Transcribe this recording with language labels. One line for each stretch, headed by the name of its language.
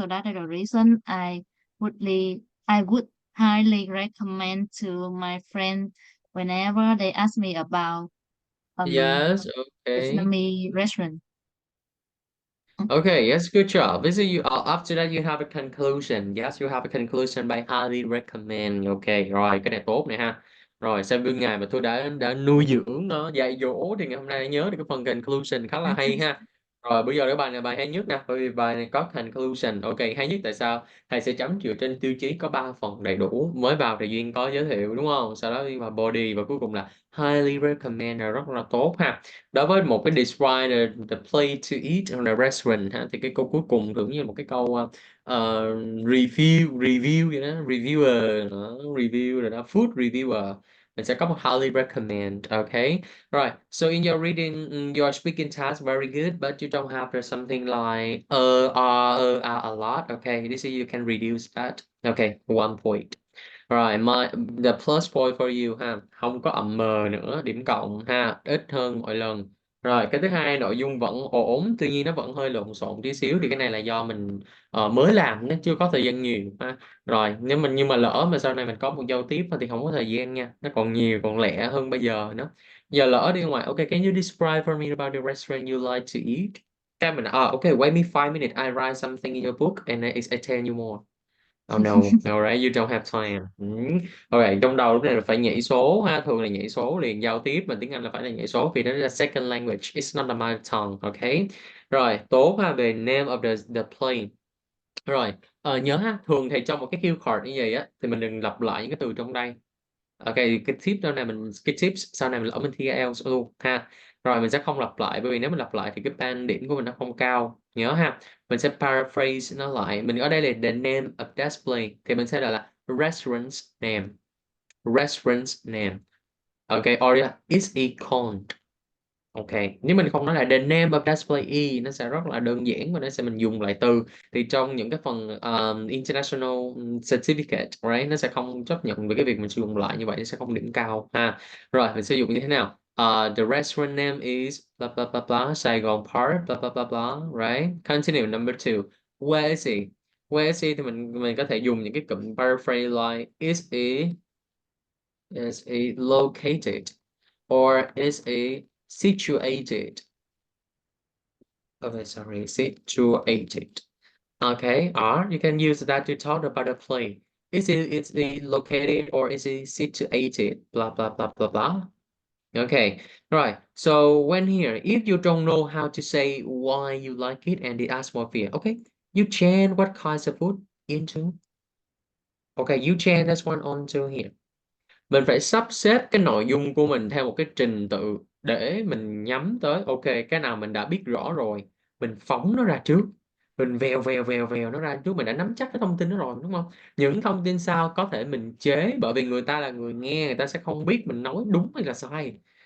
English: So that is the reason I would highly recommend to my friend whenever they ask me about Yes, okay. Vietnamese restaurant. Okay, yes, good job. This is you. After that, you have a conclusion. Yes, you have a conclusion by highly recommend.
Vietnamese: Okay, rồi cái này tốt này ha. Rồi sau gương ngày mà tôi đã nuôi dưỡng nó, dạy dỗ thì ngày hôm nay nhớ được cái phần conclusion khá là hay ha. Rồi bây giờ cái bài này bài hay nhất nè, bởi vì bài này có conclusion. Ok, hay nhất tại sao? Thầy sẽ chấm dựa trên tiêu chí có 3 phần đầy đủ. Mới vào thì Duyên có giới thiệu đúng không? Sau đó đi vào body và cuối cùng là
English: highly recommend
Vietnamese: là rất là tốt ha. Đối với một cái
English: describe the place to eat or the restaurant
Vietnamese: ha, thì cái câu cuối cùng tưởng như một cái câu review vậy đó, reviewer đó, review rồi đó,
English: food reviewer,
Vietnamese: mình sẽ có một
English: highly recommend. Okay, right, so in your reading, your speaking task very good, but you don't have something like a lot. Okay, this is you can reduce that. Okay, 1 point.
Vietnamese: Rồi,
English: the plus point for you
Vietnamese: ha, không có mờ nữa, điểm cộng ha, ít hơn mọi lần. Rồi, cái thứ hai nội dung vẫn ổn, tuy nhiên nó vẫn hơi lộn xộn tí xíu thì cái này là do mình mới làm, nó chưa có thời gian nhiều ha. Rồi, nếu mình nhưng mà lỡ mà sau này mình có một giao tiếp thì không có thời gian nha, nó còn nhiều, còn lẻ hơn bây giờ nữa. Giờ lỡ đi ngoài,
English: okay, can you describe for me about the restaurant you like to eat?
Vietnamese: Cái mình,
English: okay, wait me 5 minutes, I write something in your book and I tell you more. Oh no, no, right, you don't have time.
Vietnamese: Okay, trong đầu lúc này là phải nhảy số ha, thường là nhảy số liền giao tiếp, mà tiếng Anh là phải là nhảy số vì nó là second language,
English: it's not a mother tongue, okay?
Vietnamese: Rồi, tốt ha, về
English: name of the plane.
Vietnamese: Rồi, nhớ ha, thường thì trong một cái cue card như vậy á, thì mình đừng lặp lại những cái từ trong đây. Ok, cái tip sau này cái tips sau này mình lỡ mình thi IELTS luôn ha. Rồi mình sẽ không lặp lại, bởi vì nếu mình lặp lại thì cái band điểm của mình nó không cao. Nhớ ha. Mình sẽ paraphrase nó lại. Mình ở đây là
English: the name of that place
Vietnamese: thì mình sẽ là
English: restaurant's name. Restaurant's name. Ok, or is it called?
Vietnamese: Ok, nếu mình không nói là
English: the name of that place,
Vietnamese: nó sẽ rất là đơn giản và nó sẽ mình dùng lại từ, thì trong những cái phần
English: international certificate,
Vietnamese: right, nó sẽ không chấp nhận về cái việc mình sử dụng lại như vậy, nó sẽ không điểm cao ha. Rồi mình sử dụng như thế nào?
English: The restaurant name is blah blah blah blah Sài Gòn Park blah blah blah blah, right? Continue number 2. Where is it? Where is it
Vietnamese: thì mình có thể dùng những cái cụm
English: paraphrase like is it located or is it situated. Okay, sorry, situated. Okay, or you can use that to talk about a plane. Is it located or is it situated? Blah blah blah blah blah. Okay, right. So when here, if you don't know how to say why you like it and the atmosphere, okay, you change what kinds of food into. Okay, you change this one onto here.
Vietnamese: Mình phải sắp xếp cái nội dung của mình theo một cái trình tự để mình nhắm tới, ok, cái nào mình đã biết rõ rồi mình phóng nó ra trước, mình vèo nó ra trước, mình đã nắm chắc cái thông tin đó rồi đúng không? Những thông tin sau có thể mình chế, bởi vì người ta là người nghe, người ta sẽ không biết mình nói đúng hay là sai,